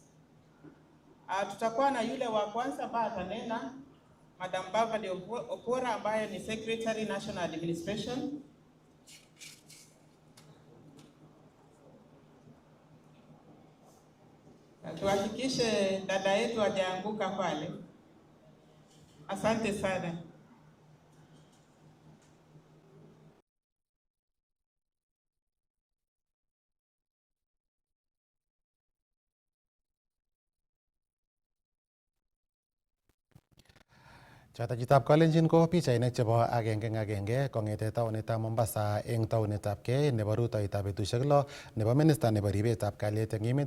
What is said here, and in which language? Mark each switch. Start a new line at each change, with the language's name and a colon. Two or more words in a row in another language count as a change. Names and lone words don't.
Swahili: Tutakuwa na yule wa kwanza ambaye atanena, Madam Beverly Okora ambaye ni
English: Secretary National Administration.
Swahili: Tuhakikishe dada yetu hajaanguka pale. Asante sana.
Kalenjin: Chotok kalenjin ko pichainik chebo agenge eng agenge kongete taonitab Mombasa eng taonitab Kei nebo rutoitab betusiek 6 nebo minister nebo ribetab kalyet eng emet